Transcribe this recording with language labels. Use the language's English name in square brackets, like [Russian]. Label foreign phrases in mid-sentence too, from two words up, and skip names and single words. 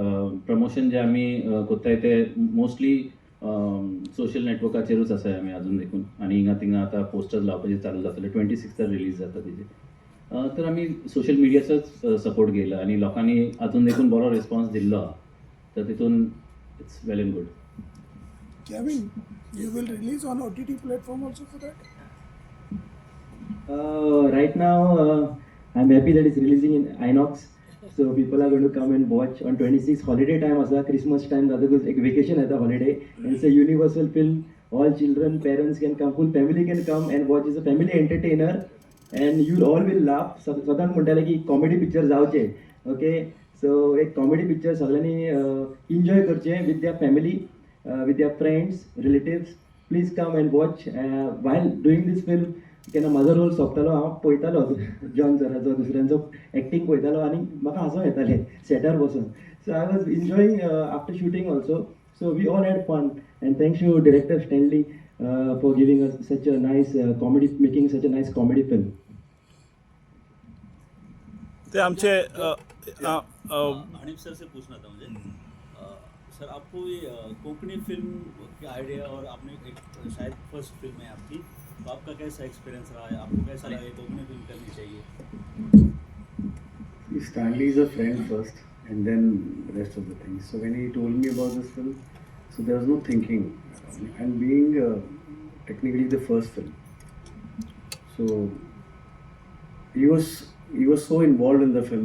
[Konkani] आमचे प्रमोशन जे आमी कोत्ताय ते मोस्टली सोशल नेटवर्काचेरूच आसाय आमी अजून देखून आनी हिंगा थिंगा आतां पोस्टर्स लावपाचे चालू जातले 26 रिलीज जाता तेजे तर आमी सोशल मिडियाचोच सपोर्ट घेयला आनी लोकांनी अजून देखून बरो रिस्पॉन्स दिल्लो आहा तर तितून [English] it's well and good. Kevin, you will release on OTT platform also for that? Right now, I'm happy that it's releasing in INOX. So people are going to come and watch on 26 holiday time also, Christmas time, that is a vacation at the holiday. And it's a universal film. All children, parents can come, full family can come and watch. It's a family entertainer. And you all will laugh. [Konkani] स्वतः म्हणटाले की [English] comedy picture [Konkani] जावचे. [English] Okay. So [Konkani] एक [English] comedy picture [Konkani] सगळ्यांनी enjoy करचे [English] with their family. With their friends, relatives, please come and watch. While doing this film, [Konkani] केन्ना म्हजो रोल सोंपतालो हांव पळयतालो जॉन सराचो दुसऱ्यांचो एक्टींग पळयतालो आनी म्हाका हांसूं येतालें सेटार बसून. [English] So I was enjoying after shooting also. So we all had fun and thanks to director Stanley for giving us such a nice comedy, making such a nice comedy film. [Konkani] ते आमचे [Hindi] हनीफ सर से पूछना था मुझे सर, आपको ये कोंकणी फिल्म की आइडिया और आपने एक शायद [English] first film [Hindi] है आपकी, तो आपका कैसा एक्सपीरियंस रहा है, आपको कैसा लगा कोंकणी फिल्म करनी चाहिए? [English] Stanley is a friend first and then the rest of the things. So when he told me about this film, so there was no thinking. And being technically the first film, so he was so involved in the film.